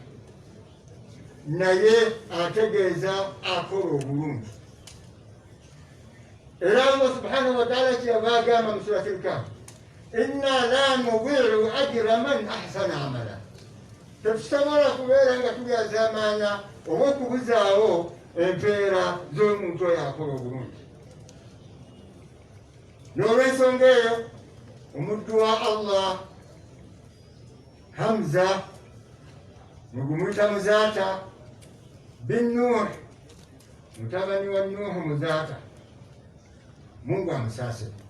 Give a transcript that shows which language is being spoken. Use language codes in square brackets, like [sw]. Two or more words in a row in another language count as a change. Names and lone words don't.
[lg] naye ategeeza akola obulungi era [ar] الله سبحانه وتعالى [lg] kyava agamba mu surati al-Kahf [ar] إنا لا نضيع أجر من أحسن عملا [lg] tetusobola kubeera nga tulyazaamaanya oba okubuzaawo empeera z'omuntu oyo akola obulungi n'olwensonga eyo omuddu wa Allah Hamza mugumuyita Muzaata bin Nuh mutabani wa Nuhu Muzaata Mungu amusaase